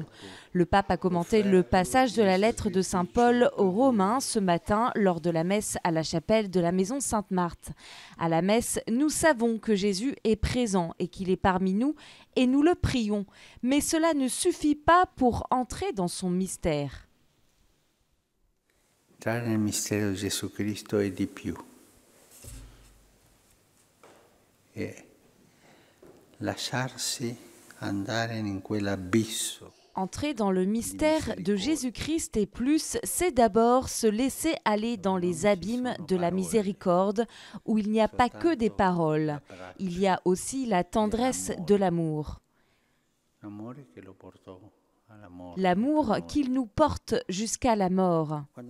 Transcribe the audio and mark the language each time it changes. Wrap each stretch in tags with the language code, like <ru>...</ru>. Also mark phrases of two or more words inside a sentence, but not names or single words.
<fr>Le pape a commenté le passage de la lettre de saint Paul aux Romains ce matin lors de la messe à la chapelle de la maison Sainte-Marthe. À la messe, nous savons que Jésus est présent et qu'il est parmi nous et nous le prions. Mais cela ne suffit pas pour entrer dans son mystère.</fr> <it>Entrare nel mistero di Gesù Cristo è di più. E lasciarsi andare in quell'abisso.</it> <fr>Entrer dans le mystère de Jésus-Christ et plus, c'est d'abord se laisser aller dans les abîmes de la miséricorde, où il n'y a pas que des paroles, il y a aussi la tendresse de l'amour. L'amour qu'il nous porte jusqu'à la mort.</fr>